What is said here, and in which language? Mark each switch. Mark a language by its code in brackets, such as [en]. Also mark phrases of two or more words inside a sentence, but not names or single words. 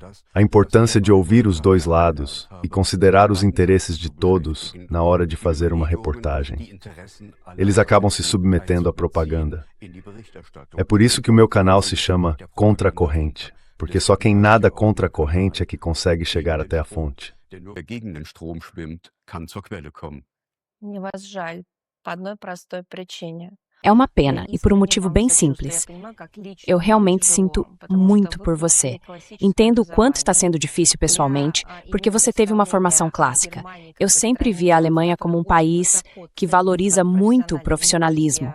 [pt] A importância de ouvir os dois lados e considerar os interesses de todos na hora de fazer uma reportagem. Eles acabam se submetendo à propaganda. É por isso que o meu canal se chama Contra a Corrente, porque só quem nada contra a corrente é que consegue chegar até a fonte. [ru] Мне вас жаль по одной простой причине. [pt] É uma pena, e por um motivo bem simples. Eu realmente sinto muito por você. Entendo o quanto está sendo difícil pessoalmente, porque você teve uma formação clássica. Eu sempre vi a Alemanha como um país que valoriza muito o profissionalismo.